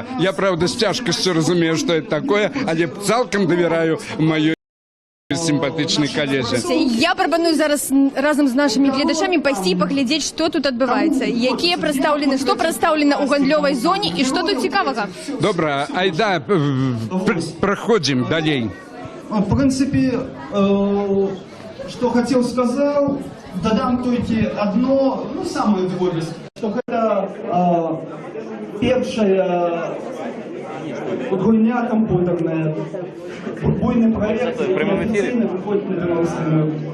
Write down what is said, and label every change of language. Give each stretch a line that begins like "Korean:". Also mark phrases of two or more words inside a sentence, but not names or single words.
Belarusian: Я, правда, з цяжкасцю разумею, што это такое, але цалкам давяраю маёй сімпатычнай калеже. Я прапаную зараз разам з нашымі гледачамі пайсці і паглядзець, што тут адбываецца, якія прадстаўлены, што прадстаўлена ў гандлёвай зоне і што тут цікавага. Добра, айда, праходзім далей.
Russian: В принципе, что хотел сказал, додам только одно, ну, самое дробязь, что это
Belarusian: першая гульня
Russian: компьютерная, буйный проект, официально выходит на белорусском.